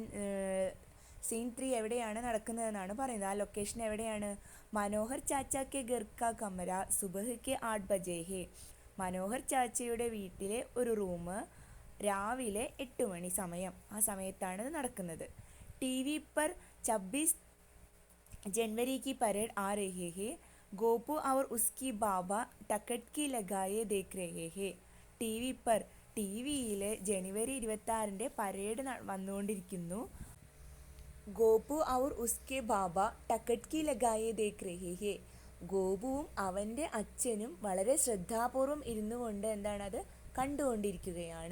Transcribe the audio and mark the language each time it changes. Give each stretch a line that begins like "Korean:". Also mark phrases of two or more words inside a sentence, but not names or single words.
Malayalam: സീൻ 3 എവിടെയാണ് നടക്കുന്നതെന്നാണ് പറയുന്നത്. ആ ലൊക്കേഷൻ എവിടെയാണ്?
Hindi: मनोहर चाचा के घर का कमरा सुबह के 8 बजे है.
Malayalam: മനോഹർ ചാച്ചയുടെ വീട്ടിലെ ഒരു റൂം രാവിലെ 8 മണി സമയം, ആ സമയത്താണ് ഇത് നടക്കുന്നത്.
Hindi: ടി വി पर 26 जनवरी की परेड आ रही है. गोपू और उसकी बाबा टकटकी लगाए देख रहे हैं.
Malayalam: ടി വി पर ടി വിയിൽ ജനുവരി 26 പരേഡ് വന്നുകൊണ്ടിരിക്കുന്നു.
Hindi: गोपू और उसके बाबा टकटकी लगाए देख रहे हैं.
Malayalam: ഗോപുവും അവൻ്റെ അച്ഛനും വളരെ ശ്രദ്ധാപൂർവം ഇരുന്നു കൊണ്ട് എന്താണത് കണ്ടുകൊണ്ടിരിക്കുകയാണ്.